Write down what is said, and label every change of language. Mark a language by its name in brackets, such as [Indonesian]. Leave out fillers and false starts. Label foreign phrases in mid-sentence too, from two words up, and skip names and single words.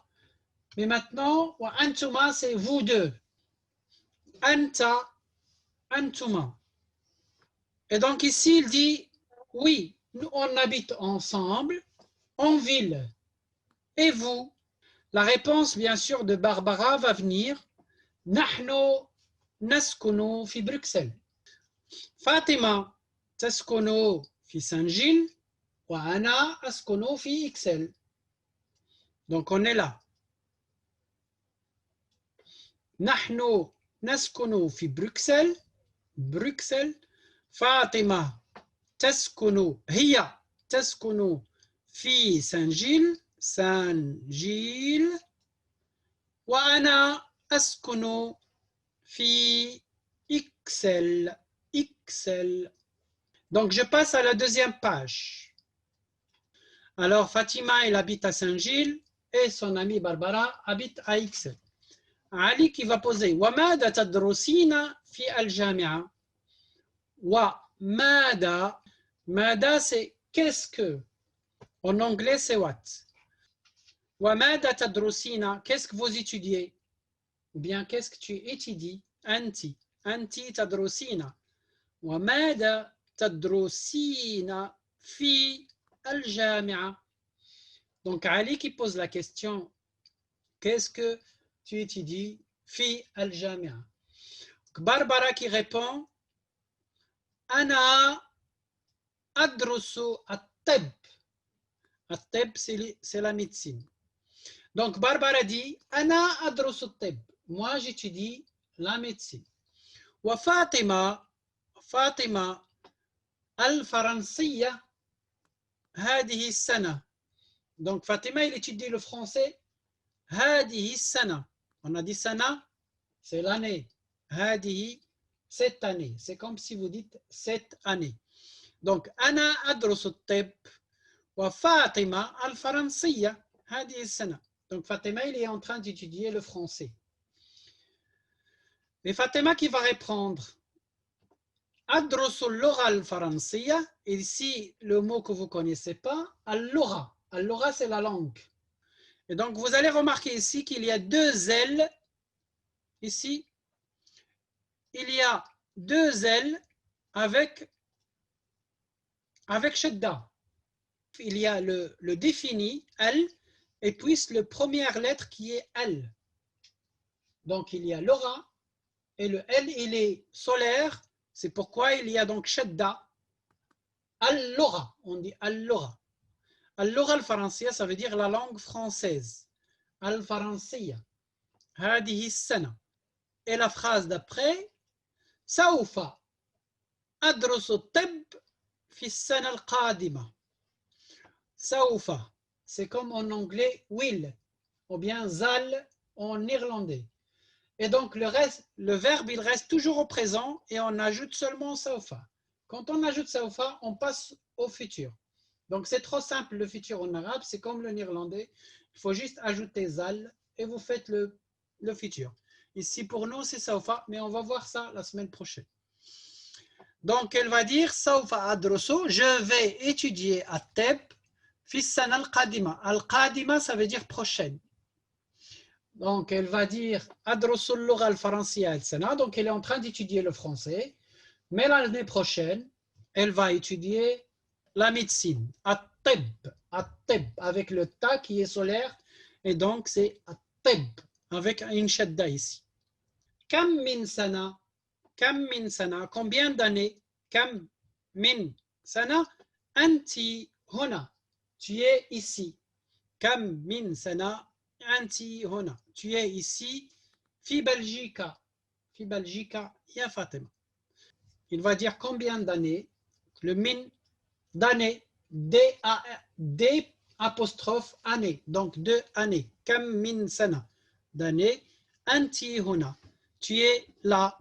[French] Mais maintenant, [Arabic] وأنتما, [French] c'est vous deux. [Arabic] أنت، أنتما. [French] Et donc ici, il dit, oui, nous on habite ensemble, en ville. Et vous? La réponse, bien sûr, de Barbara va venir. [Arabic] نحن نسكن في Bruxelles. Fatima taskunu fi Saint-Gilles. وأنا أسكن في Ixelles. [French] Donc on est là. [Arabic] نحن نسكن في بروكسل. بروكسل. فاطمة تسكن هي تسكن في سانجيل. سانجيل. وأنا أسكن في إكسل. إكسل. [French] Donc je passe à la deuxième page. Alors Fatima, elle habite à Saint-Gilles et son amie Barbara habite à Ixelles. [Arabic] Ali [French] qui va poser [Arabic] وماذا تدرسين في الجامعة. وماذا. ماذا [French] c'est qu'est-ce que. En anglais c'est what. [Arabic] وماذا تدرسين, [French] qu'est-ce que vous étudiez. Ou bien qu'est-ce que tu étudies. [Arabic] أنت. أنت تدرسين. وماذا تدرسين في الجامعة. [French] Donc Ali qui pose la question qu'est-ce que tu étudies [Arabic] في الجامعة. Barbara [French] qui répond [Arabic] أنا أدرس الطب. At-tib, [French] c'est la médecine. Donc Barbara dit [Arabic] أنا أدرس الطب. [French] Moi j'étudie la médecine. [Arabic] Wa Fatima, Fatima al-Faransiyya هذه السنة. [French] Donc Fatima il étudie le français [Arabic] هذه السنة. [French] On a dit sana, c'est l'année. هذه, cette année. C'est comme si vous dites cette année. Donc, [Arabic] أنا أدرس الطب وفاطمة الفرنسية هذه السنة. [French] Donc, Fatima, il est en train d'étudier le français. Et Fatima qui va répondre [Arabic] أدرس اللغة الفرنسية. [French] Ici, le mot que vous ne connaissez pas, [Arabic] اللغة. اللغة, [French] c'est la langue. Et donc, vous allez remarquer ici qu'il y a deux L. Ici, il y a deux L avec shadda. Il y a le défini L et puis la première lettre qui est L. Donc il y a l'aura et le L il est solaire, c'est pourquoi il y a donc shadda. [Arabic] Al-Lugha, [French] on dit [Arabic] اللغة. اللغة الفرنسية, [French] ça veut dire la langue française. [Arabic] الفرنسية. هذه السنة. [French] Et la phrase d'après, [Arabic] سوف أدرس الطب في السنة القادمة. Sawfa, [French] c'est comme en anglais will, ou bien zal en irlandais. Et donc le verbe, il reste toujours au présent et on ajoute seulement Sawfa. Quand on ajoute Sawfa, on passe au futur. Donc c'est trop simple le futur en arabe, c'est comme le néerlandais. Il faut juste ajouter zal et vous faites le futur. Ici pour nous c'est Sawfa, mais on va voir ça la semaine prochaine. Donc elle va dire [Arabic] سوف أدرس, [French] je vais étudier à [Arabic] الطب في السنة القادمة. [French] Al-qadima ça veut dire prochaine. Donc elle va dire [Arabic] أدرس اللغة الفرنسية السنة. [French] Donc elle est en train d'étudier le français, mais l'année prochaine, elle va étudier la médecine, at-tib, avec le ta qui est solaire, et donc c'est at-tib, avec une shadda ici. [Arabic] كم من سنة, [French] combien d'années, [Arabic] كم من سنة، أنت هنا, [French] tu es ici. [Arabic] كم من سنة، أنت هنا, [French] tu es ici. [Arabic] Fi Belgica, ya Fatima. [French] Il va dire combien d'années, le min d'années, D apostrophe année, donc 2 années. [Arabic] كم من سنة, d'années. أنت هنا, [French] tu es là.